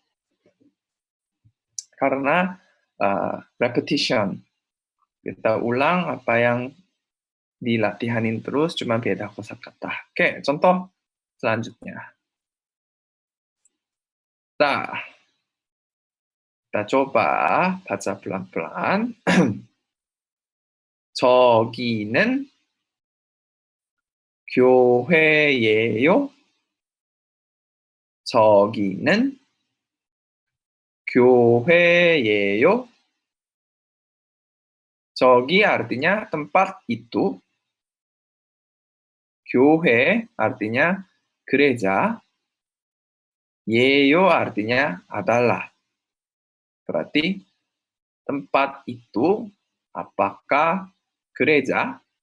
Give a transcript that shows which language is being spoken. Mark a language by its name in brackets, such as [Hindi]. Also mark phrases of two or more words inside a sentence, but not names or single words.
[Indonesian] Karena repetition. Kita ulang apa yang dilatihanin terus, cuma beda kosakata. Oke, contoh selanjutnya. Nah, kita coba baca pelan-pelan. [Korean] 저기는 교회예요. 저기는 교회예요. [Indonesian] 저기 artinya tempat itu. 교회 artinya gereja. 예요 artinya adalah. Berarti tempat itu apakah gereja?